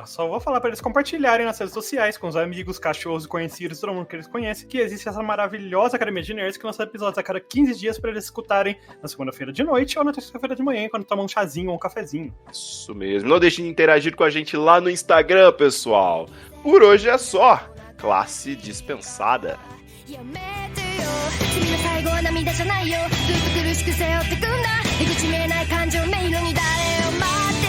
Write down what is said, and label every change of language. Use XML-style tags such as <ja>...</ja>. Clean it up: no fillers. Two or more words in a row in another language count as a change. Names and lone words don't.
<pt>Só vou falar para eles compartilharem nas redes sociais com os amigos, cachorros, conhecidos, todo mundo que eles conhecem, que existe essa maravilhosa Academia de Nerds que lança episódios a cada 15 dias para eles escutarem na segunda-feira de noite ou na terça-feira de manhã, quando tomam um chazinho ou um cafezinho. Isso mesmo. Não deixem de interagir com a gente lá no Instagram, pessoal. Por hoje é só. Classe dispensada.</pt> <ja>君の最後は涙じゃないよずっと苦しく背負ってくんだ出口見えない感情迷路に誰を待</ja>